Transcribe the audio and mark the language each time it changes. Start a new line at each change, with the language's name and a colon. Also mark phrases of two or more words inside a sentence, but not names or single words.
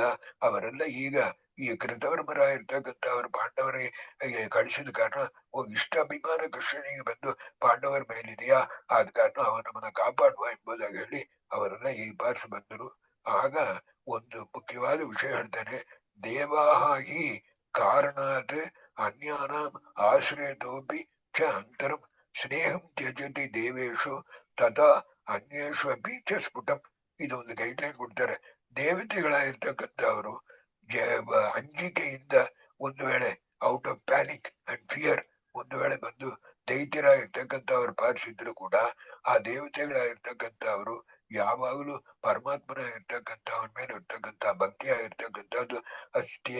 Kannada: ಅವರೆಲ್ಲ ಈಗ ಈ ಕೃತವರ್ಮರ ಇರ್ತಕ್ಕಂಥ ಅವ್ರ ಪಾಂಡವರಿಗೆ ಕಳಿಸಿದ ಕಾರಣ ಇಷ್ಟ ಅಭಿಮಾನ ಕೃಷ್ಣನಿಗೆ ಬಂದು ಪಾಂಡವರ ಮೇಲಿದೆಯಾ ಆದ ಕಾರಣ ಅವ ನಮ್ಮನ್ನ ಕಾಪಾಡುವ ಎಂಬುದಾಗಿ ಹೇಳಿ ಅವರೆಲ್ಲ ಈ ಬಾರಿಸಿ ಬಂದರು. ಆಗ ಒಂದು ಮುಖ್ಯವಾದ ವಿಷಯ ಹೇಳ್ತಾನೆ.
Sanskrit: ದೇವಾಹ ಹಿ ಕಾರಣಾತ್ ಅನ್ಯಾನಾಂ ಆಶ್ರಯತೋಪಿ ಚ ಅಂತರಂ ಸ್ನೇಹಂ ತ್ಯಜತಿ ದೇವೇಶು ತಥಾ ಅನ್ಯೇಷು ಅಪಿ ಚ ಸ್ಫುಟಂ.
Kannada: ಇದು ಒಂದು ಗೈಡ್ಲೈನ್ ಕೊಡ್ತಾರೆ. ದೇವತೆಗಳಾಗಿರ್ತಕ್ಕಂಥವ್ರು ಅಂಜಿಕೆಯಿಂದ ಒಂದು ವೇಳೆ
English: out of panic and fear
Kannada: ಒಂದು ವೇಳೆ ಬಂದು ದೈತ್ಯರಾಗಿರ್ತಕ್ಕಂಥವ್ರು ಪಾಲಿಸಿದ್ರು ಕೂಡ ಆ ದೇವತೆಗಳಾಗಿರ್ತಕ್ಕಂಥವ್ರು ಯಾವಾಗಲೂ ಪರಮಾತ್ಮನ ಇರ್ತಕ್ಕಂಥವನ ಮೇಲೆ ಇರ್ತಕ್ಕಂಥ ಭಕ್ತಿಯಾಗಿರ್ತಕ್ಕಂಥದ್ದು ಅಷ್ಟೇ.